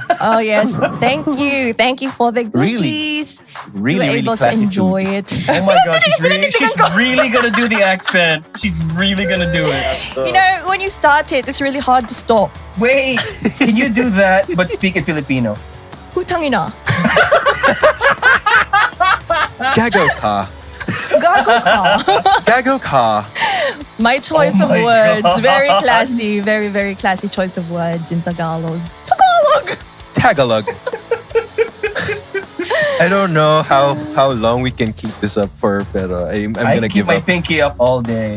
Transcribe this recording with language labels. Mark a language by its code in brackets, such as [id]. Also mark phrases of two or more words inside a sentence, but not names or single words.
[en] Oh, yes. Thank you. Thank you for the Really? goodies. Really, You were really able to classy enjoy food. it. Oh my god, she's really gonna do the accent. She's really gonna do it. You know, when you start it, it's really hard to stop. Wait, can you do that but speak in Filipino? [tl] Hutang ina. Gago ka. Gago ka. Gago ka. [en] My choice Oh of my words. God. Very classy. Very, very classy choice of words in Tagalog. Tagalog! Tagalog. I don't know how long we can keep this up for, pero I'm I gonna keep give my up. pinky up all day.